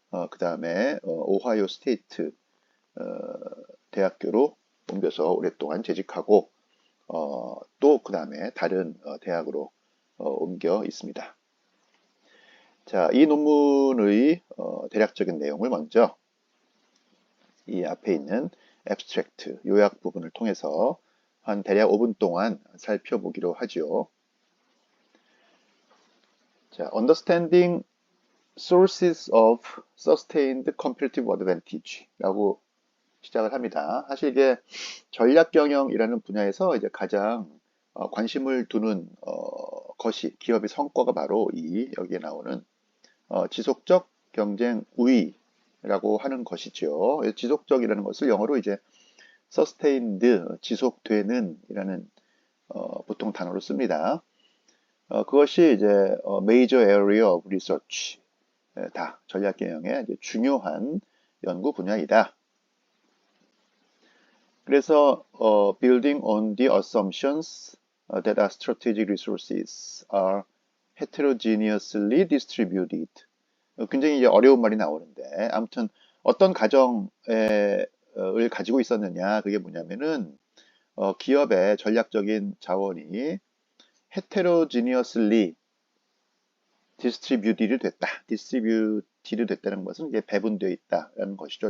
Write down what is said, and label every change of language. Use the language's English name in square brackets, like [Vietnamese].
[Korean] 그 다음에 오하이오 스테이트 대학교로 옮겨서 오랫동안 재직하고 또 그 다음에 다른 대학으로 옮겨 있습니다. 자, 이 논문의 대략적인 내용을 먼저 이 앞에 있는 abstract 요약 부분을 통해서 한 대략 5분 동안 살펴보기로 하죠. 자, [English] understanding Sources of Sustained Competitive Advantage [Korean] 라고 시작을 합니다. 사실 이게 전략 경영이라는 분야에서 이제 가장 관심을 두는 것이 기업의 성과가 바로 이 여기에 나오는 지속적 경쟁 우위라고 하는 것이죠. 지속적이라는 것을 영어로 이제 sustained 지속되는 이라는 보통 단어로 씁니다. 그것이 이제 [English] major area of research [Korean] 다 전략 경영의 중요한 연구 분야이다. 그래서 [English] building on the assumptions that our strategic resources are heterogeneously distributed. [Korean] 굉장히 이제 어려운 말이 나오는데 아무튼 어떤 가정을 가지고 있었느냐 그게 뭐냐면은 기업의 전략적인 자원이 heterogeneously 디스트리뷰티드 됐다. 디스트리뷰티드 됐다는 것은 이제 배분되어 있다라는 것이죠.